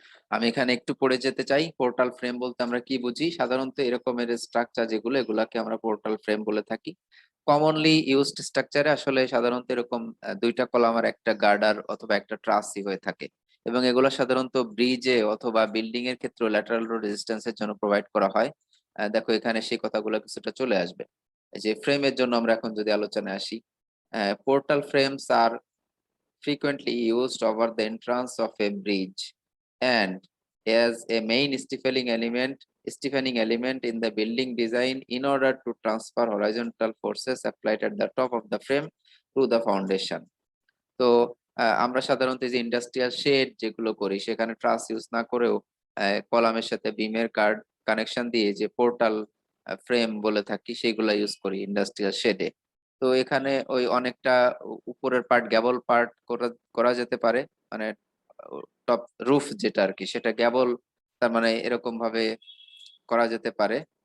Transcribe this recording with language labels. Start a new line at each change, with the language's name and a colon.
Bangla: আমি এখানে একটু পড়ে যেতে চাই। পোর্টাল ফ্রেম বলতে আমরা কি বুঝি? সাধারণত এরকমের স্ট্রাকচার যেগুলো এগুলাকে আমরা পোর্টাল ফ্রেম বলে থাকি। কমনলি ইউজড স্ট্রাকচারে আসলে সাধারণত এরকম ২ টা কলাম আর একটা গার্ডার অথবা একটা ট্রাসই হয়ে থাকে। এবং এগুলো সাধারণত ব্রিজে অথবা বিল্ডিং এর ক্ষেত্রেও ল্যাটারাল লোড রেজিস্ট্যান্স এর জন্য প্রোভাইড করা হয়। দেখো এখানে সেই কথাগুলো কিছুটা চলে আসবে। এই যে ফ্রেমের জন্য আমরা এখন যদি আলোচনায় আসি,
English: Portal frames are frequently used over the entrance of a bridge and as a main stiffening element in the building design in order to transfer horizontal forces applied at the top of the frame to the foundation.
Bangla: তো আমরা সাধারণত এই যে industrial shade যেগুলো করি সেখানে ট্রাস use না করেও কলামের সাথে বিমের কার্ড কানেকশন দিয়ে যে পোর্টাল ফ্রেম বলে থাকি সেগুলা ইউজ করি ইন্ডাস্ট্রিয়াল শেডে। তো এখানে ওই অনেকটা উপরের পার্ট গ্যাবল পার্ট করা করা যেতে পারে, মানে টপ রুফ যেটা আরকি সেটা গ্যাবল, তার মানে এরকম ভাবে করা যেতে পারে।